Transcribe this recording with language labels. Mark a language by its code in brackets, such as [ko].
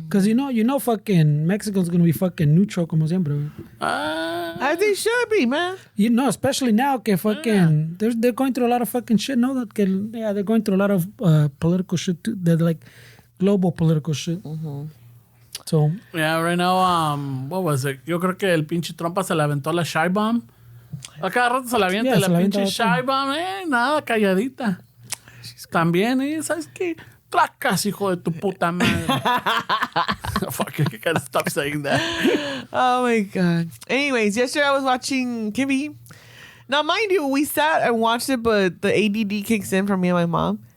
[en] Because you know, fucking Mexico's gonna be fucking neutral [es] como siempre. [en] Wey. As they should be, man. You know, especially now, que fucking they're going through a lot of fucking shit. No, that they're going through a lot of political shit too. They're like global political shit. Mm-hmm. So yeah, right now, what was it? [es] Yo creo que el pinche Trump se le aventó la shy bomb. A cada rato se la avienta [en] Yeah, [es] la se la pinche avienta shy bomb. Nada, calladita. También, ¿sabes qué? Tracas, hijo de tu puta madre. [en] Fuck, I gotta stop saying that. Oh my God. Anyways, yesterday I was watching Kimmy. Now, mind you, we sat and watched it, but the ADD kicks in from me and my mom.